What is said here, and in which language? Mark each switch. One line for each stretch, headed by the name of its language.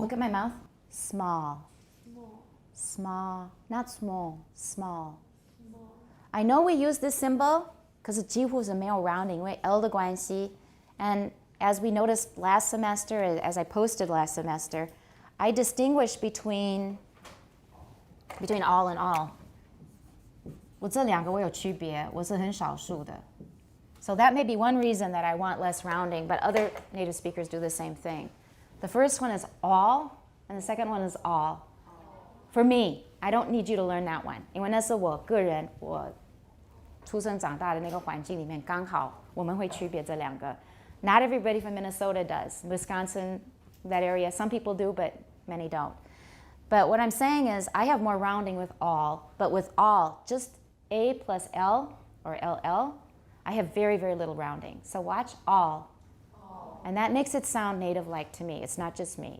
English: Look at my mouth. Small. Small. Not small. Small. I know we use this symbol because
Chinese: 几乎是没有
English: rounding,
Chinese: 因为 L 的关系.
English: And as we noticed last semester, as I posted last semester, I distinguish between all and all.
Chinese: 我这两个我有区别，我是很少数的.
English: So that may be one reason that I want less rounding, but other native speakers do the same thing. The first one is all, and the second one is all. For me, I don't need you to learn that one.
Chinese: 因为那是我个人我出生长大的那个环境里面刚好我们会区别这两个.
English: Not everybody from Minnesota does. Wisconsin, that area, some people do, but many don't. But what I'm saying is I have more rounding with all, but with all, just A plus L or LL, I have very, very little rounding. So watch all. And that makes it sound native-like to me. It's not just me.